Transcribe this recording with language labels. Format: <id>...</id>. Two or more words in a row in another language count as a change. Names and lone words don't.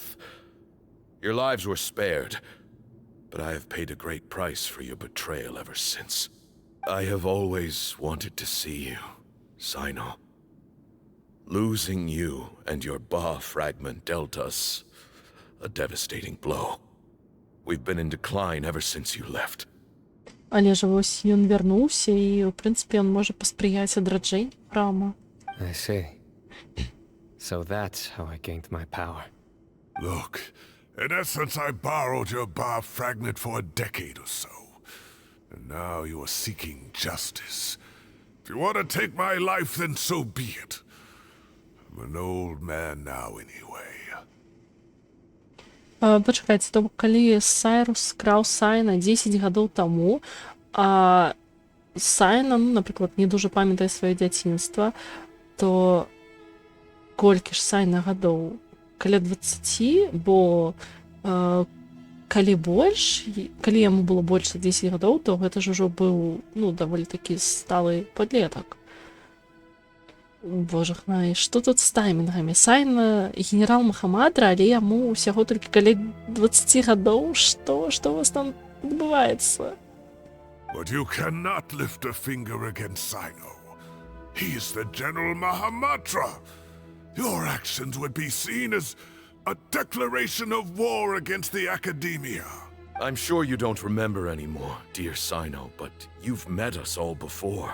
<en>Your lives were spared, but I have paid a great price for your betrayal ever since. I have always wanted to see you, Cyno. Losing you and your Ba fragment dealt us a devastating blow. We've been in decline ever since you left.</en> <be>Але ж ось ён вярнуўся і, у прынцыпе, ён можа паспрыяць адраджэнню храма.</be> <en>I see. So that's how I gained my power. Look, in essence, I borrowed your Ba fragment for a decade or so. And now you are seeking justice. If you want to take my life, then so be it. an old man now anyway.</en> <be>Пачакайце, то бок калі Сайрус краў Сайна 10 гадоў таму, а Сайна, ну, напрыклад, не дуже памятае сваё дзяцінства, то колькі ж Сайна гадоў? Каля 20, бо калі больш, калі яму было больш за 10 гадоў, то гэта ж ужо быў, ну, даволі такі сталы падлетак. Боже хнай, што тут з таймінгамі? Сайна генерал Махамадра, але яму ўсяго толькі каля 20 гадоў. Што у вас там адбываецца?</be> <en>But you cannot lift a finger against Sino. He is the General Mahamatra. Your actions would be seen as a declaration of war against the Academia. I'm sure you don't remember anymore, dear Sino, but you've met us all before.</en>